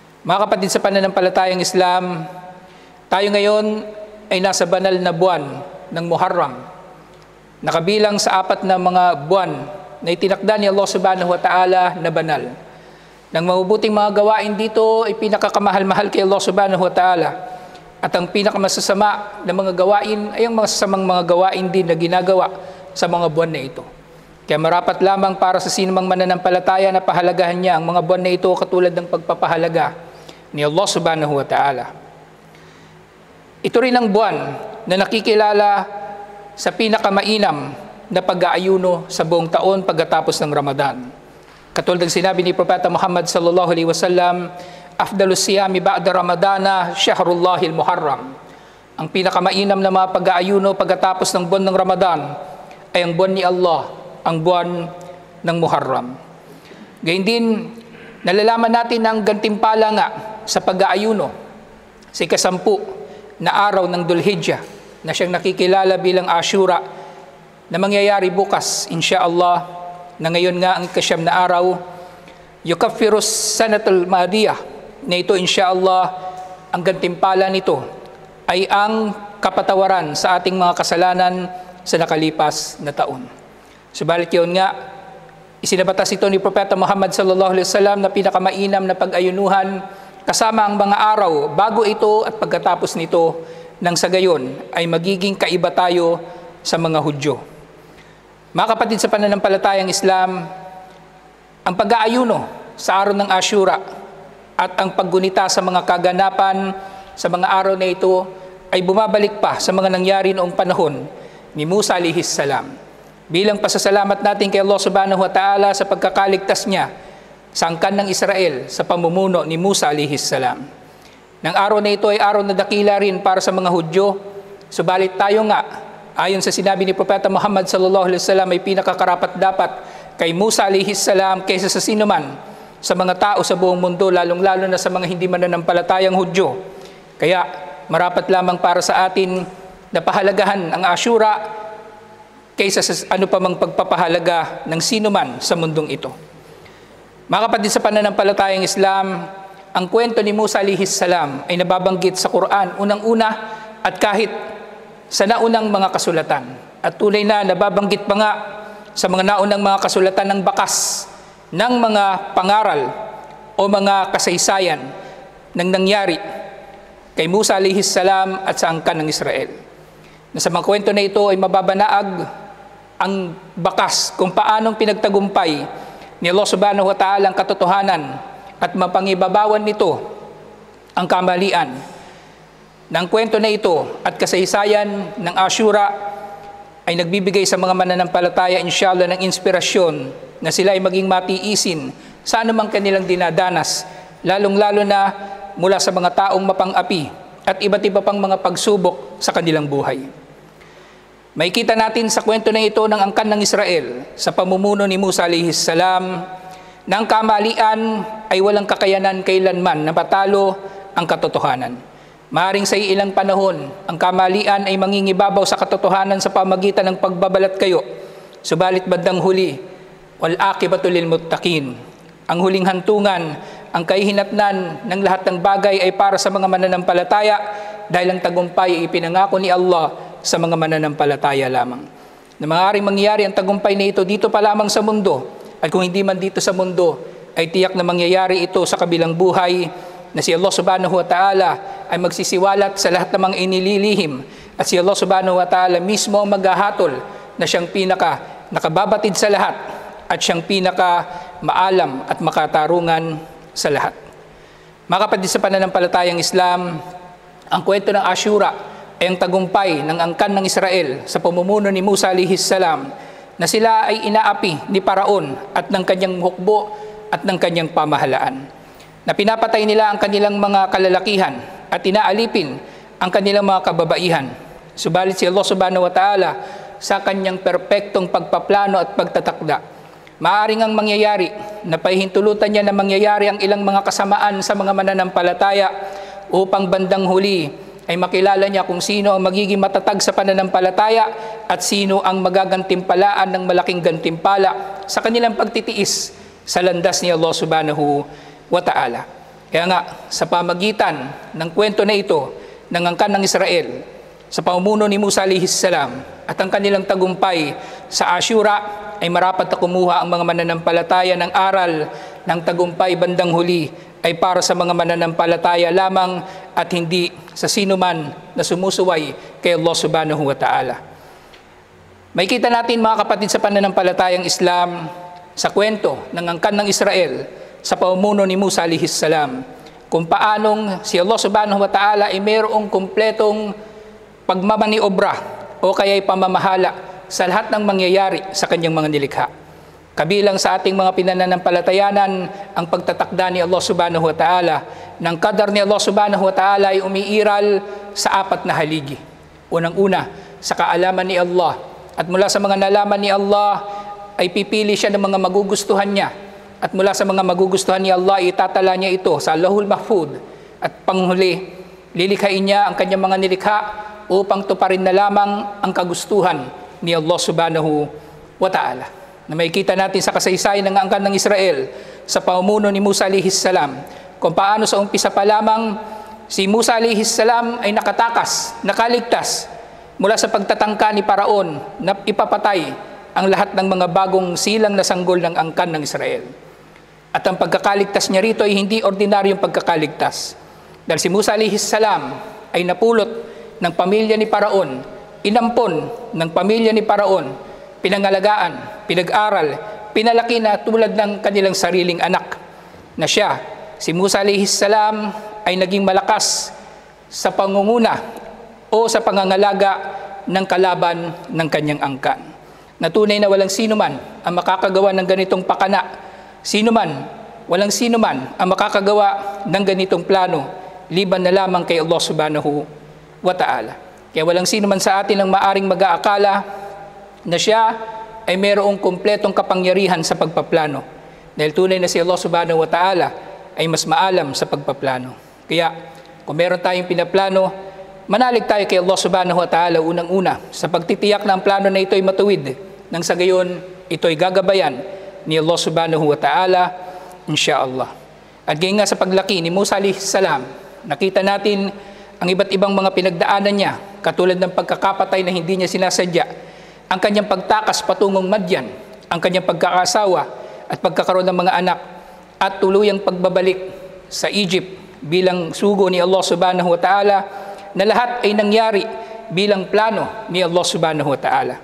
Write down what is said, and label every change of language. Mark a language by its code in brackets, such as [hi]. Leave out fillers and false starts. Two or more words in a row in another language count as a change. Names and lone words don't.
[tl] Mga kapatid sa pananampalatayang Islam, tayo ngayon ay nasa banal na buwan ng Muharram, nakabilang sa 4 na mga buwan na itinakda ni Allah [ar] سبحانه وتعالى [tl] na banal. Nang mabubuting mga gawain dito ay pinakakamahal-mahal kay Allah [ar] سبحانه وتعالى, [tl] at ang pinakamasasama na mga gawain ay ang masasamang mga gawain din na ginagawa sa mga buwan na ito. Kaya marapat lamang para sa sinumang mananampalataya na pahalagahan niya ang mga buwan na ito katulad ng pagpapahalaga ni Allah [ar] سبحانه وتعالى. [tl] Ito rin ang buwan na nakikilala sa pinakamainam na pag-aayuno sa buong taon pagkatapos ng Ramadan. Katulad ng sinabi ni Propeta Muhammad [ar] صلى الله عليه وسلم, "أفضل الصيام بعد رمضان شهر الله المحرم." [tl] Ang pinakamainam na mga pag-aayuno pagkatapos ng buwan ng Ramadan ay ang buwan ni Allah, ang buwan ng Muharram. Gayun din, nalalaman natin ang gantimpala nga sa pag-aayuno sa ika-10 na araw ng Dhul-Hijjah na siyang nakikilala bilang Ashura na mangyayari bukas, [ar] إن شاء الله, [tl] na ngayon nga ang ika-9 na araw, [ar] يكفر السنة الماضية, [tl] na ito [ar] إن شاء الله, [tl] ang gantimpala nito ay ang kapatawaran sa ating mga kasalanan sa nakalipas na taon. Subalit yun nga, isinabatas ito ni Propeta Muhammad [ar] صلى الله عليه وسلم [tl] na pinakamainam na pag-ayunuhan kasama ang mga araw bago ito at pagkatapos nito, nang sa gayon ay magiging kaiba tayo sa mga Hudyo. Mga kapatid sa pananampalatayang Islam, ang pag-aayuno sa araw ng Ashura at ang paggunita sa mga kaganapan sa mga araw na ito ay bumabalik pa sa mga nangyari noong panahon ni Musa [ar] عليه السلام, [tl] bilang pasasalamat natin kay Allah [ar] سبحانه وتعالى [tl] sa pagkakaligtas niya sa angkan ng Israel sa pamumuno ni Musa [ar] عليه السلام. [tl] Nang araw na ito ay araw na dakila rin para sa mga Hudyo, subalit tayo nga, ayon sa sinabi ni Propeta Muhammad [ar] صلى الله عليه وسلم, [tl] ay pinakakarapat dapat kay Musa [ar] عليه السلام [tl] kaysa sa sinuman sa mga tao sa buong mundo, lalong-lalo na sa mga hindi mananampalatayang Hudyo. Kaya marapat lamang para sa atin na pahalagahan ang Ashura kaysa sa ano pa mang pagpapahalaga ng sinuman sa mundong ito. Mga kapatid sa pananampalatayang Islam, ang kwento ni Musa [ar] عليه السلام [tl] ay nababanggit sa Quran unang-una at kahit sa naunang mga kasulatan. At tunay na nababanggit pa nga sa mga naunang mga kasulatan ng bakas ng mga pangaral o mga kasaysayan ng nangyari kay Musa [ar] عليه السلام [tl] at sa angkan ng Israel. Na sa mga kwento na ito ay mababanaag ang bakas kung paanong pinagtagumpay ni Allah [ar] سبحانه وتعالى [tl] ang katotohanan at mapangibabawan nito ang kamalian. Ng kwento na ito at kasaysayan ng Ashura ay nagbibigay sa mga mananampalataya [ar] إن شاء الله [tl] ng inspirasyon na sila ay maging matiisin sa anumang kanilang dinadanas, lalong-lalo na mula sa mga taong mapang-api at iba't iba pang mga pagsubok sa kanilang buhay. Makikita natin sa kwento na ito ng angkan ng Israel sa pamumuno ni Musa [ar] عليه السلام [tl] na ang kamalian ay walang kakayanan kailanman na patalo ang katotohanan. Maaring sa ilang panahon, ang kamalian ay mangingibabaw sa katotohanan sa pamagitan ng pagbabalat kayo. Subalit bandang huli, [ar] والعاقبة للمتقين. [tl] Ang huling hantungan, ang kahihinatnan ng lahat ng bagay ay para sa mga mananampalataya dahil ang tagumpay ay ipinangako ni Allah sa mga mananampalataya lamang. Na maaaring mangyari ang tagumpay na ito dito pa lamang sa mundo, at kung hindi man dito sa mundo, ay tiyak na mangyayari ito sa kabilang buhay na si Allah [ar] سبحانه وتعالى [tl] ay magsisiwalat sa lahat ng mga inililihim, at si Allah [ar] سبحانه وتعالى [tl] mismo ang maghahatol na siyang pinaka nakababatid sa lahat at siyang pinaka maalam at makatarungan sa lahat. Mga kapatid sa pananampalatayang Islam, ang kwento ng Ashura ay ang tagumpay ng angkan ng Israel sa pamumuno ni Musa [ar] عليه السلام [tl] na sila ay inaapi ni Paraon at ng kanyang hukbo at ng kanyang pamahalaan. Na pinapatay nila ang kanilang mga kalalakihan at inaalipin ang kanilang mga kababaihan. Subalit si Allah [ar] سبحانه وتعالى [tl] sa kanyang perpektong pagpaplano at pagtatakda, maaring ang mangyayari na pahihintulutan niya na mangyayari ang ilang mga kasamaan sa mga mananampalataya upang bandang huli ay makilala niya kung sino ang magiging matatag sa pananampalataya at sino ang magagantimpalaan ng malaking gantimpala sa kanilang pagtitiis sa landas ni Allah [ar] سبحانه وتعالى. [tl] Kaya nga, sa pamagitan ng kwento na ito ng angkan ng Israel, sa pamumuno ni Musa [ar] عليه السلام [tl] at ang kanilang tagumpay sa Ashura, ay marapat na kumuha ang mga mananampalataya ng aral ng tagumpay bandang huli ay para sa mga mananampalataya lamang at hindi sa sino man na sumusuway kay Allah [ar] سبحانه وتعالى. [tl] May kita natin mga kapatid sa pananampalatayang Islam sa kwento ng angkan ng Israel sa pamumuno ni Musa [ar] عليه السلام [tl] kung paanong si Allah [ar] سبحانه وتعالى [tl] ay mayroong kumpletong pagmamaniobra o kaya'y pamamahala sa lahat ng mangyayari sa kanyang mga nilikha. Kabilang sa ating mga pinananampalatayanan ang pagtatakda ni Allah [ar] سبحانه وتعالى [tl] ng kadar ni Allah [ar] سبحانه وتعالى [tl] ay umiiral sa 4 na haligi. Unang-una, sa kaalaman ni Allah. At mula sa mga nalaman ni Allah ay pipili siya ng mga magugustuhan niya. At mula sa mga magugustuhan ni Allah, itatala niya ito sa Allahul Mahfud. At panghuli, lilikhain niya ang kanyang mga nilikha upang tuparin na lamang ang kagustuhan ni Allah [ar] سبحانه وتعالى. [tl] Na makikita natin sa kasaysayan ng angkan ng Israel sa pamumuno ni Musa [ar] عليه السلام [tl] kung paano sa umpisa pa lamang si Musa [ar] عليه السلام [tl] ay nakaligtas mula sa pagtatangka ni Paraon na ipapatay ang lahat ng mga bagong silang na sanggol ng angkan ng Israel. At ang pagkakaligtas niya rito ay hindi ordinaryong pagkakaligtas. Dahil si Musa [ar] عليه السلام [tl] ay napulot ng pamilya ni Paraon, inampon ng pamilya ni Paraon, pinangalagaan, pinag-aral, pinalaki na tulad ng kanilang sariling anak. Na siya, si Musa [ar] عليه السلام [tl] ay naging malakas sa pangunguna o sa pangangalaga ng kalaban ng kanyang angkan. Na tunay na walang sino man ang makakagawa ng ganitong pakana, walang sino man ang makakagawa ng ganitong plano, liban na lamang kay Allah [ar] سبحانه وتعالى. [tl] Kaya walang sino man sa atin ang maaring mag-aakala na siya ay mayroong kumpletong kapangyarihan sa pagpaplano. Dahil tunay na si Allah [ar] سبحانه وتعالى [tl] ay mas maalam sa pagpaplano. Kaya kung meron tayong pinaplano, manalig tayo kay Allah [ar] سبحانه وتعالى [tl] unang-una sa pagtitiyak na ang plano na ito ay matuwid, nang sa gayon ito ay gagabayan ni Allah [ar] سبحانه وتعالى, إن شاء الله. [tl] At gayon nga sa paglaki ni Musa [ar] عليه السلام, [tl] nakita natin ang iba't ibang mga pinagdaanan niya, katulad ng pagkakapatay na hindi niya sinasadya, ang kanyang pagtakas patungong Madyan, ang kanyang pagkakasawa at pagkakaroon ng mga anak, at tuluyang pagbabalik sa Egypt bilang sugo ni Allah [ar] سبحانه وتعالى, [tl] na lahat ay nangyari bilang plano ni Allah [ar] سبحانه وتعالى.